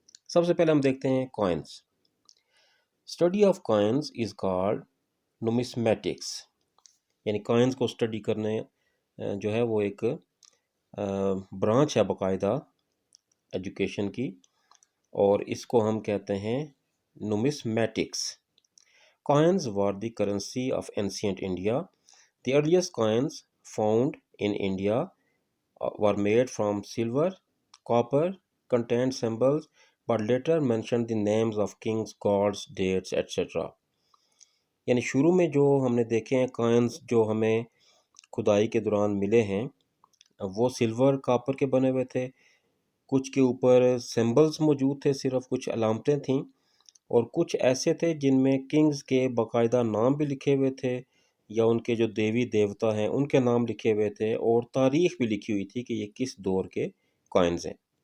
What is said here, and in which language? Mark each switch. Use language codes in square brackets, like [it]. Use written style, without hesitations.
[hi] सबसे पहले हम देखते हैं coins. [en] Study of coins is called numismatics. [hi] यानी कॉइन्स को स्टडी करने जो है वो एक ब्रांच है बाकायदा एजुकेशन की, और इसको हम कहते हैं नुमिस्मेटिक्स। [en] Coins were the currency of ancient India. The earliest coins found in India were made from silver, copper, contained symbols, but later mentioned the names of kings, gods, dates, etc. [hi] यानी शुरू में जो हमने देखे हैं कॉइन्स जो हमें खुदाई के दौरान मिले हैं वो सिल्वर कॉपर के बने हुए थे। कुछ के ऊपर सिंबल्स मौजूद थे, सिर्फ कुछ अलामतें थीं, और कुछ ऐसे थे जिनमें किंग्स के बाकायदा नाम भी लिखे हुए थे या उनके जो देवी देवता हैं उनके नाम लिखे हुए थे, और तारीख भी लिखी हुई थी कि ये किस दौर के कॉइन्स हैं।